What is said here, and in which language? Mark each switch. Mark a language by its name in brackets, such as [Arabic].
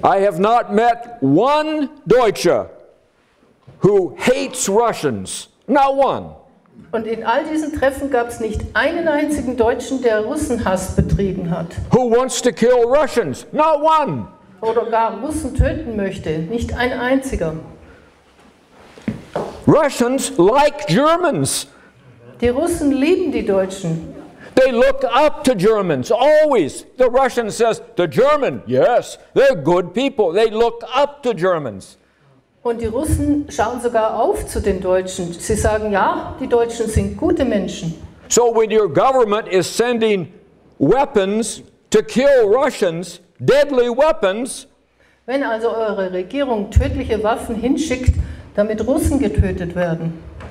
[English] I have not met one Deutsche who hates Russians. Not one. [German] Und in all diesen Treffen gab es nicht einen einzigen Deutschen, der Russenhass betrieben hat. [English] Who wants to kill Russians? Not one. [German] Oder gar Russen töten möchte. Nicht ein einziger. [English] Russians like Germans. [German] Die Russen lieben die Deutschen. [English] They look up to Germans, always. The Russian says, the German, yes, they're good people. They look up to Germans. [German] Und die Russen schauen sogar auf zu den Deutschen. Sie sagen, ja, die Deutschen sind gute Menschen. [English] So when your government is sending weapons to kill Russians, deadly weapons, [German] wenn also eure Regierung tödliche Waffen hinschickt, damit Russen getötet werden,